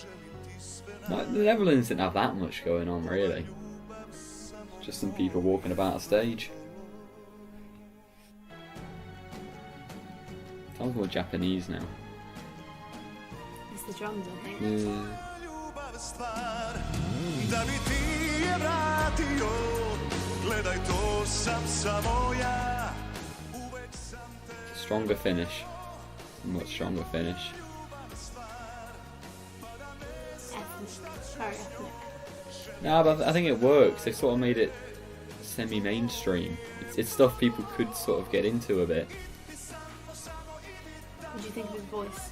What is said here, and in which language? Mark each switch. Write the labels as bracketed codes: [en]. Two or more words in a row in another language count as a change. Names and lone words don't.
[en] Like, the Netherlands didn't have that much going on really. Just some people walking about a stage. Sounds more Japanese now. It's the drums, I think. Yeah. [sr] da bi ti je vratio. Gledaj, to sam samo ja. Uvek sam te [en] Stronger finish. Much stronger finish. Ethnic. Very ethnic. No, but I think it works. They sort of made it semi-mainstream. It's stuff people could sort of get into a bit. What do you think of his voice?